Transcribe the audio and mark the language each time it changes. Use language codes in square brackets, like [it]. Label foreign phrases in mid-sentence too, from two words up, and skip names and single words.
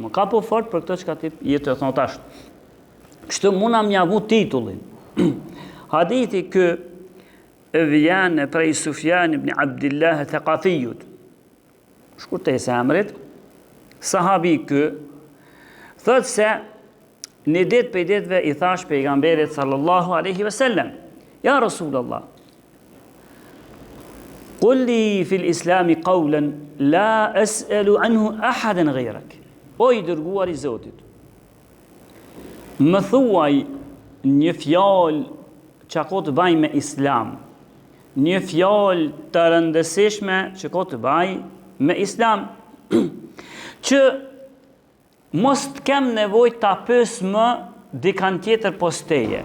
[sq] Më kapu fort për këtë që ti jetë të thonë tash. Kështu muna mjavu titullin. Hadithi kë vjen prej Sufjan ibn Abdillah Thaqafiyut. Shkurtej se emrit. Sahabi kë thot se një ditë për ditëve i thash pejgamberit [ar] صلى الله عليه وسلم, يا رسول الله قل لي في الإسلام قولا لا أسأل عنه أحدا غيرك. [sq] O i dërguar i Zotit, më thuaj një fjalë që ka të bëjë me islam, një fjalë të rëndësishme që ka të bëjë me islam, që mos të kem nevojë ta pyes më dikan tjetër posteje.